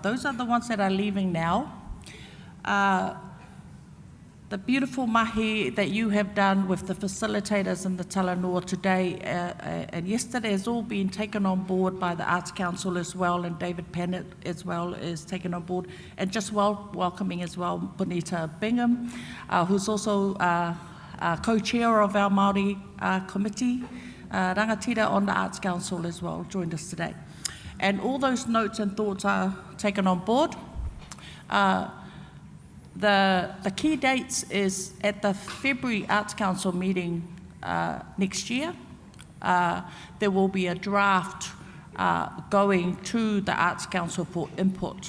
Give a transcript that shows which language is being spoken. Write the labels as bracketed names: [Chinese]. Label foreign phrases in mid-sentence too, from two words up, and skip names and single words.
[English] Those are the ones that are leaving now. The beautiful mahi that you have done with the facilitators and the talanoa today and yesterday has all been taken on board by the Arts Council as well, and David Pennant as well is taken on board, and just welcoming as well Bonita Bingham, who's also co-chair of our Māori committee, rangatira on the Arts Council as well, joined us today. And all those notes and thoughts are taken on board. The key dates is at the February Arts Council meeting next year. There will be a draft going to the Arts Council for input.